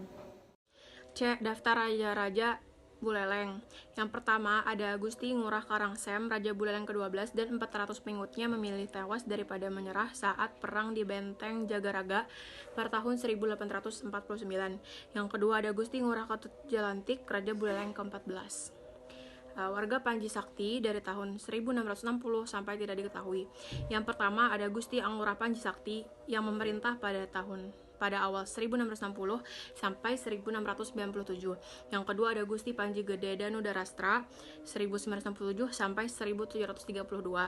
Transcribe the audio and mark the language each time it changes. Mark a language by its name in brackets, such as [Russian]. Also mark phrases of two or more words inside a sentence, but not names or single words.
[Indonesian] C. Daftar Raja-Raja Buleleng. Yang pertama ada Gusti Ngurah Karangsem, Raja Buleleng ke-12 dan 400 pengikutnya memilih tewas daripada menyerah saat perang di Benteng Jagaraga pada tahun 1849. Yang kedua ada Gusti Ngurah Ketut Jalantik, Raja Buleleng ke-14. Warga Panji Sakti dari tahun 1660 sampai tidak diketahui. Yang pertama ada Gusti Anglurah Panji Sakti yang memerintah pada awal 1660 sampai 1697. Yang kedua ada Gusti Panji Gede Danudarastra 1967 sampai 1732.